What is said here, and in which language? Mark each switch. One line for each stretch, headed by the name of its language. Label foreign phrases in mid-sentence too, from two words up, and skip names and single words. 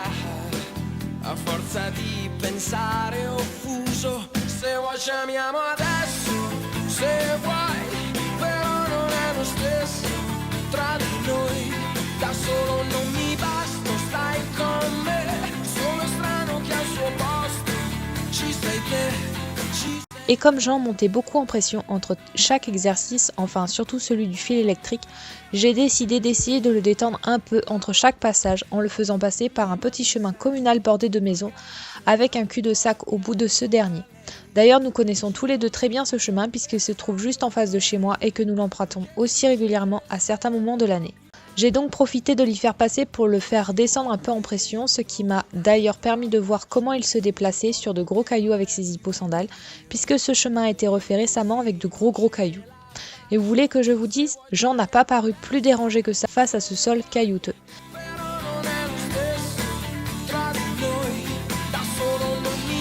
Italian: A forza di pensare offuso, se vuoi ci amiamo adesso, se vuoi, però non è lo stesso tra di noi. Da solo non mi basta, stai con me. Sono strano che al suo posto ci sei te.
French: Et comme Jean montait beaucoup en pression entre chaque exercice, enfin surtout celui du fil électrique, j'ai décidé d'essayer de le détendre un peu entre chaque passage en le faisant passer par un petit chemin communal bordé de maisons avec un cul-de-sac au bout de ce dernier. D'ailleurs, nous connaissons tous les deux très bien ce chemin puisqu'il se trouve juste en face de chez moi et que nous l'empruntons aussi régulièrement à certains moments de l'année. J'ai donc profité de l'y faire passer pour le faire descendre un peu en pression, ce qui m'a d'ailleurs permis de voir comment il se déplaçait sur de gros cailloux avec ses hippo-sandales, puisque ce chemin a été refait récemment avec de gros cailloux. Et vous voulez que je vous dise, Jean n'a pas paru plus dérangé que ça face à ce sol caillouteux.
Italian: Però non è lo stesso tra di noi. Da solo